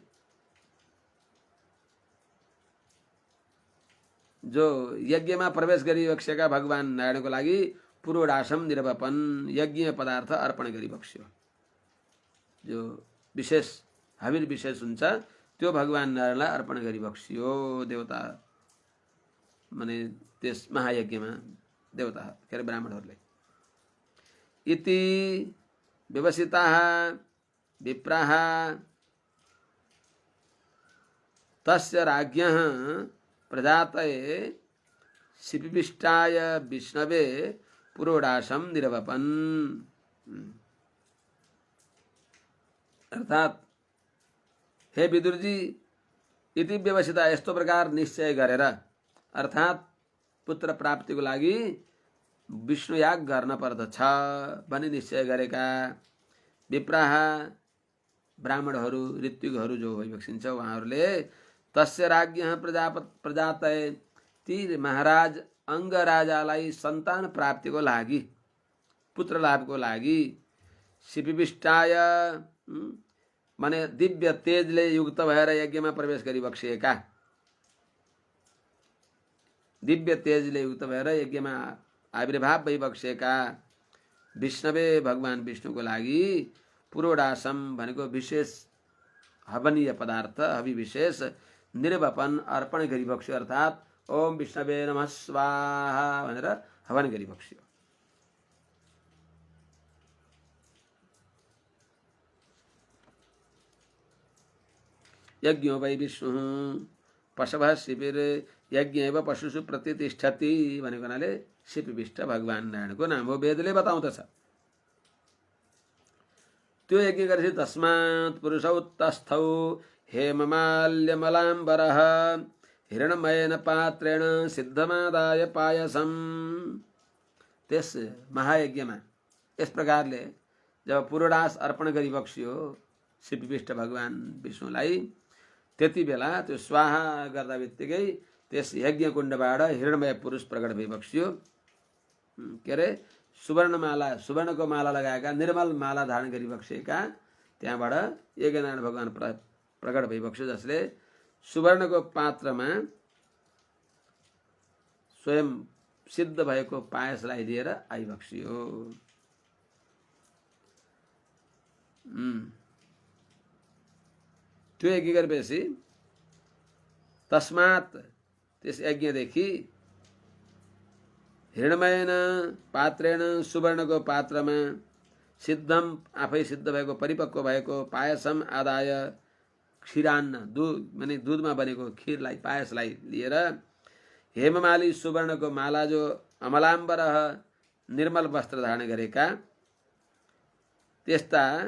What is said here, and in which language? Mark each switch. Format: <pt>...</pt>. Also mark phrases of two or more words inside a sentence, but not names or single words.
<ne>जो यज्ञमा प्रवेश गरिबक्सेका भगवान नारायणको लागि</ne> <sa>पुरोडासम निरवपन</sa> <ne>यज्ञ पदार्थ अर्पण गरिबक्स्यो। जो विशेष हविर विशेष हुन्छ त्यो भगवान नारायणलाई अर्पण गरिबक्स्यो। देवता माने त्यस महायज्ञमा देवता के अरे ब्राह्मणहरूले</ne> <sa>इति व्यवसिताः विप्राः तस्य राज्ञः प्रजातये शिपिविष्टाय विष्णवे पुरोडाशम निरवपन।</sa> <ne>अर्थात हे विदुर जी</ne> <sa>इति व्यवसिता</sa> <ne>यस्तो प्रकार निश्चय गरेर अर्थात पुत्र प्राप्तिको लागि विष्णु याग गर्न पर्दछ भनी निश्चय गरेका विप्राह ब्राह्मणहरू ऋत्विकहरू जो भइबक्सिन्छ उहाँहरूले</ne> <sa>तस्य राज्ञः प्रजातय</sa> <ne>ती महाराज अंगराजालाई सन्तान प्राप्तिको लागि पुत्र लाभको लागि शिपिविष्टाय माने दिव्य तेजले युक्त भएर यज्ञमा प्रवेश गरिबक्सिएका दिव्य तेजले युक्त भएर यज्ञमा आविर्भाव भइबक्सिएका विष्णवे भगवान विष्णुको लागि पुरोडासम भनेको विशेष हवनीय पदार्थ हवि विशेष निर्वपन अर्पण गरिबक्स्यो अर्थात</ne> <sa>ओम विष्णवे नमः स्वाहा</sa> <ne>भनेर हवन गरिबक्स्यो।</ne> <sa>यज्ञो वै विष्णु पशवः शिविर यज्ञ एवं पशुषु प्रतिष्ठति</sa> <ne>भनेको हुनाले शिपिविष्ट भगवान नारायणको नाम हो वेदले बताउँदछ। त्यो यज्ञ गरेपछि</ne> <sa>तस्मात् पुरुषौ तस्थौ हेममाल्यमलाम्बरः हिरणमयेन पात्रेण सिद्धमादाय पायसम।</sa> <ne>त्यस महायज्ञमा यस प्रकारले जब पुरोडास अर्पण गरिबक्स्यो शिपिविष्ट भगवान विष्णुलाई त्यति बेला त्यो स्वाहा गर्दा बित्तिकै त्यस यज्ञ कुण्डबाट हिरणमय पुरुष प्रकट भइबक्स्यो। के अरे सुवर्णमाला सुवर्णको माला लगाएका निर्मल माला धारण गरिबक्सेका त्यहाँबाट यज्ञनारायण भगवान प्रकट भइबक्स्यो जसले सुवर्णको पात्रमा स्वयं सिद्ध भएको पायसलाई लिएर आइबक्स्यो। त्यो यज्ञ गरेपछि तस्मात् त्यस यज्ञदेखि</ne> <sa>हिरणमयन पात्रेण</sa> <ne>सुवर्णको पात्रमा सिद्धम आफै सिद्ध भएको परिपक्व भएको</ne> <sa>पायसम आदाय</sa> <ne>क्षीरान्न दूध माने दूधमा बनेको खीरलाई पायसलाई लिएर हेममाली सुवर्णको माला जो अमलाम्बर निर्मल वस्त्र धारण गरेका त्यस्ता</ne>